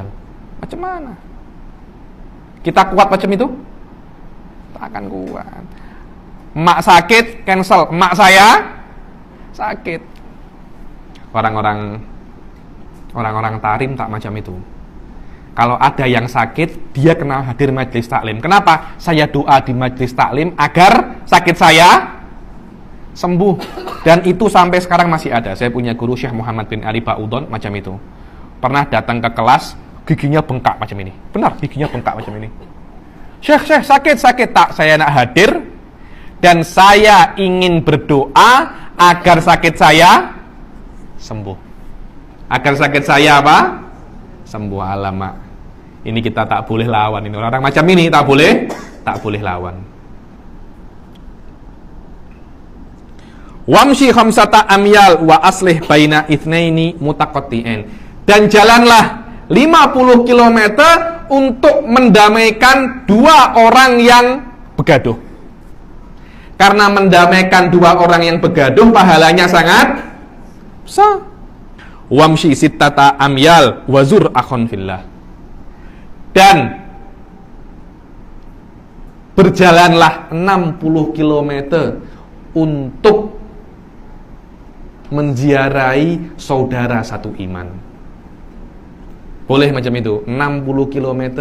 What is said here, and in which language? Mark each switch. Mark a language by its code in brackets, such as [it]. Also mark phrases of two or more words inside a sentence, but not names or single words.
[ms] Macam mana? Kita kuat macam itu? Tak akan kuat. Mak sakit, cancel. Mak saya sakit. Orang-orang tarim tak macam itu. Kalau ada yang sakit, dia kena hadir majelis taklim. Kenapa? Saya doa di majelis taklim agar sakit saya sembuh. Dan itu sampai sekarang masih ada. Saya punya guru Syekh Muhammad bin Ali Ba'udon macam itu. Pernah datang ke kelas, giginya bengkak macam ini. Benar, giginya bengkak macam ini. Syekh sakit. Tak, saya nak hadir dan saya ingin berdoa agar sakit saya sembuh. Agar sakit saya apa? Sembuh. Alamak. Ini kita tak boleh lawan. Ini orang macam ini tak boleh lawan. [ar] وامش خمسة أميال وأصلح بين اثنين متقاطعين. [ms] Dan jalanlah 50 km untuk mendamaikan dua orang yang begaduh. Karena mendamaikan dua orang yang begaduh pahalanya sangat besar. [ar] وامش ستة أميال وزر أخا في الله. [ms] Dan berjalanlah 60 km untuk menziarahi saudara satu iman. Boleh macam itu, 60 km.